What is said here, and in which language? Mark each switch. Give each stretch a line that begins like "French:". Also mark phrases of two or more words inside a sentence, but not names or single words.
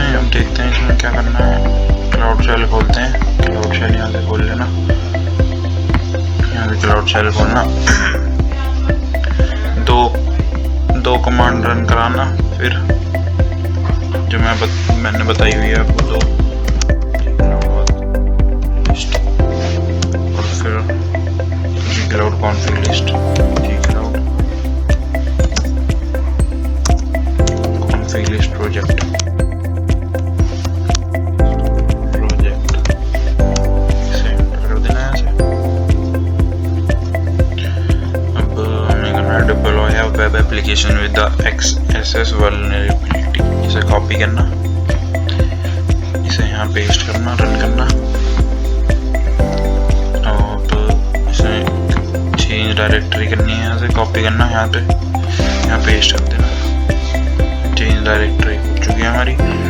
Hindi: अब देखते हैं इसमें क्या करना है। क्लाउड शेल खोलते हैं। क्लाउड शेल यहाँ से खोल लेना। यहाँ से क्लाउड शेल खोलना। दो
English: command run
Hindi: कराना। फिर जो मैंने बताई हुई है आपको दो,
English: cloud config list, cloud config list project
Hindi: इसे एंटर कर देना है। ऐसे अब हमें करना है
English: deploy a web application with the XSS vulnerability।
Hindi: इसे कॉपी करना, इसे यहाँ पेस्ट करना, रन करना। डायरेक्टरी करनी है। यहाँ से कॉपी करना, यहाँ पेस्ट कर देना।
English: change directory
Hindi: हो चुकी है हमारी।